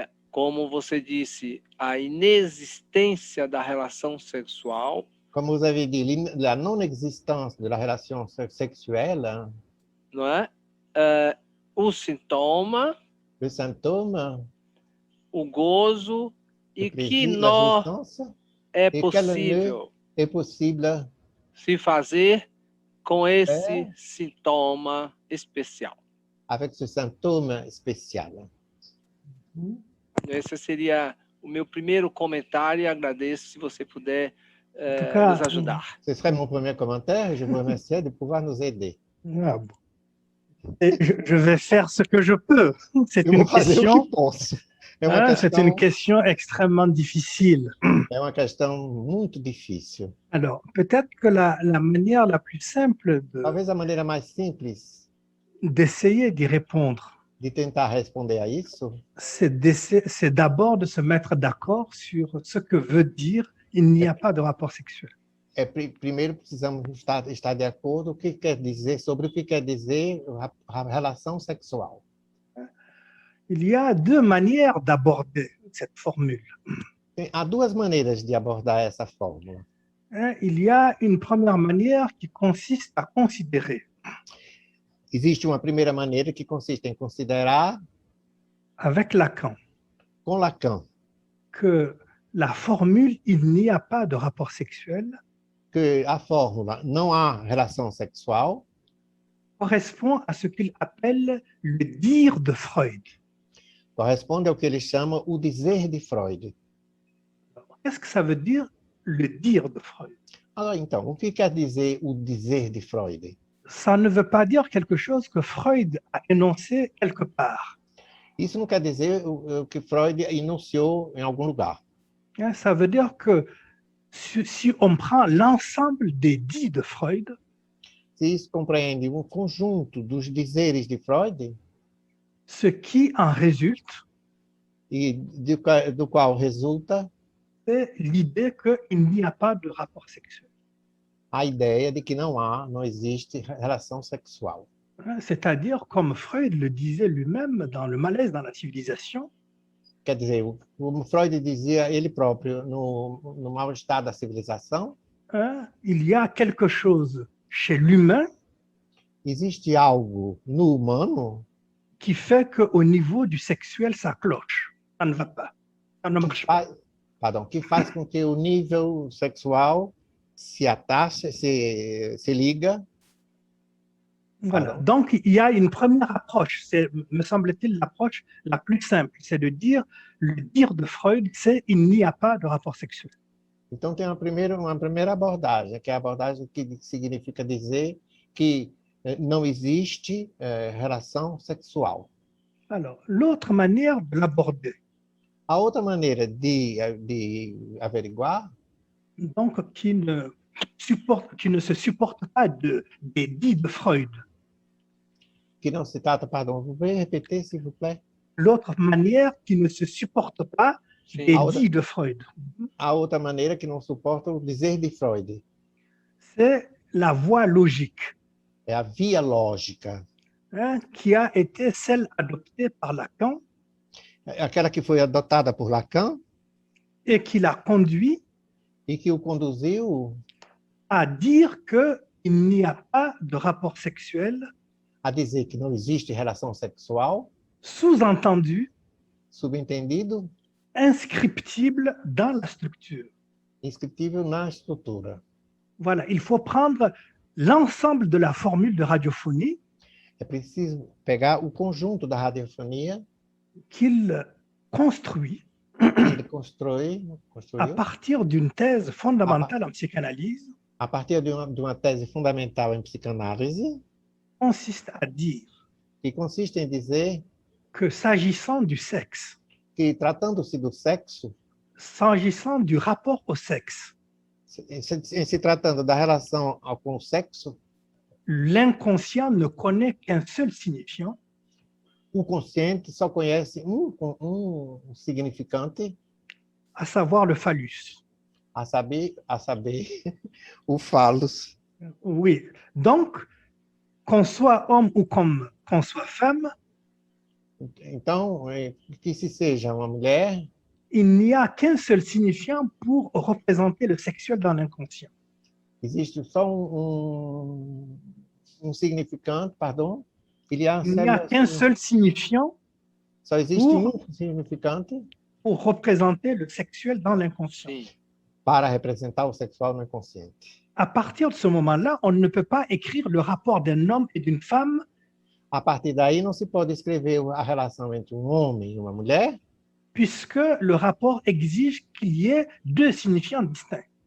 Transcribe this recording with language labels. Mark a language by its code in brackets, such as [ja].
[pt] Como você disse, a inexistência da relação sexual, [fr] Comme vous avez dit, la non-existence de la relation sexuelle, [pt] não é? O sintoma, [fr] le symptôme, [pt] o gozo [fr] le [pt] e que [fr] plaisir, la [pt] nó [fr] jouissance, [pt] é [fr] et quel nœud [pt] possível [fr] est possible [pt] se fazer com esse sintoma especial. [fr] avec ce symptôme spécial. [pt] Esse seria o meu primeiro comentário e agradeço se você puder [fr] tout cas, [pt] nos ajudar. [fr] Ce serait mon premier commentaire et je vous remercie de pouvoir nous aider. Ah bon. Et je vais faire ce que je peux. C'est [pt] Eu [fr] une [pt] vou fazer o [fr] question, [pt] que posso. [fr] c'est une question extrêmement difficile. [pt] É uma questão muito difícil. [fr] Alors, peut-être que la manière la plus simple [pt] Talvez a maneira mais simples [fr] d'essayer d'y répondre, [pt] de tentar responder a isso [fr] c'est d'abord de se mettre d'accord sur ce que veut dire il n'y a pas de rapport sexuel. [pt] é primeiro precisamos estar de acordo o que quer dizer sobre o que quer dizer a relação sexual. [fr] Il y a deux manières d'aborder cette formule. [pt] Há duas maneiras de abordar essa fórmula. [fr] Il y a une première manière qui consiste à considérer [pt] Existe uma primeira maneira que consiste em considerar [fr] avec Lacan [pt] com Lacan [fr] que la formule il n'y a pas de rapport sexuel [pt] que a fórmula não há relação sexual [fr] correspond à ce qu'il appelle le dire de Freud. [pt] corresponde ao que ele chama o dizer de Freud. [fr] Qu'est-ce que ça veut dire, le dire de Freud? [pt] Ah, então, o que quer dizer o dizer de Freud? [fr] Ça ne veut pas dire quelque chose que Freud a énoncé quelque part. [pt] Isso não quer dizer o que Freud enunciou em algum lugar. [fr] Ça veut dire que si on prend l'ensemble des dits de Freud, [pt] Se isso compreende um conjunto dos dizeres de Freud, [fr] ce qui en résulte, [pt] e do qual resulta [fr] c'est l'idée qu'il n'y a pas de rapport sexuel. [pt] a ideia de que não existe relação sexual. [fr] C'est-à-dire, comme Freud le disait lui-même dans Le malaise dans la civilisation, [pt] Quer dizer, como Freud dizia ele próprio no mal-estar da civilização, [fr] il y a quelque chose chez l'humain [pt] existe algo no humano [fr] qui fait qu'au niveau du sexuel, ça cloche. Ça ne va pas. Ça ne marche pas. [pt] que faz com que o nível sexual se attache, se liga. [fr] Voilà. Donc, il y a une première approche, c'est, me semble-t-il, l'approche la plus simple, c'est de dire, le dire de Freud, c'est il n'y a pas de rapport sexuel. [pt] Então, tem uma primeira abordagem, que é a abordagem que significa dizer que não existe relação sexual. [fr] Alors, l'autre manière de l'aborder, [pt] A outra maneira de averiguar, [fr] donc qui ne se supporte pas des dits de Freud, [pt] que não se trata, [fr] pardon, vous pouvez répéter, s'il vous plaît? l'autre manière qui ne se supporte pas [pt] Sim. [fr] des dits de Freud, [pt] A outra maneira que não suporta o dizer de Freud [fr] c'est la voie logique, [pt] é a via lógica, [fr] qui a été celle adoptée par Lacan [pt] aquela que foi adotada por Lacan [fr] et qui l'a conduit [pt] e que o conduziu [fr] à dire qu'il n'y a pas de rapport sexuel, [pt] a dizer que não existe relação sexual, [fr] sous-entendu, [pt] subentendido, [fr] inscriptible dans la structure. [pt] inscritível na estrutura. [fr] Voilà, il faut prendre l'ensemble de la formule de radiophonie [pt] É preciso pegar o conjunto da radiofonia [fr] qu'il construit [pt] que ele construiu [fr] à partir d'une thèse fondamentale en psychanalyse, [pt] a partir de uma tese fundamental em psicanálise, [fr] consiste à dire [pt] que consiste em dizer [fr] que s'agissant du sexe, [pt] que tratando-se do sexo, [fr] s'agissant du rapport au sexe, [pt] em se tratando da relação com o sexo, [fr] l'inconscient ne connaît qu'un seul signifiant, [pt] o consciente só conhece um significante, [fr] à savoir le phallus. [pt] a saber o falos. [fr] Oui, donc, qu'on soit homme ou qu'on soit femme, [pt] Então, que se seja uma mulher, [fr] il n'y a qu'un seul signifiant pour représenter le sexuel dans l'inconscient. [pt] existe só significante, pardon. [fr] Il y a Il n'y a qu'un seul signifiant [pt] só existe significante [fr] pour représenter le sexuel dans l'inconscient. [pt] Sim. para representar o sexual no inconsciente. [fr] À partir de ce moment-là, on ne peut pas écrire le rapport d'un homme et d'une femme [pt] A partir daí, não se pode escrever a relação entre um homem e uma mulher, [fr] puisque le rapport exige qu'il y ait deux signifiants distincts.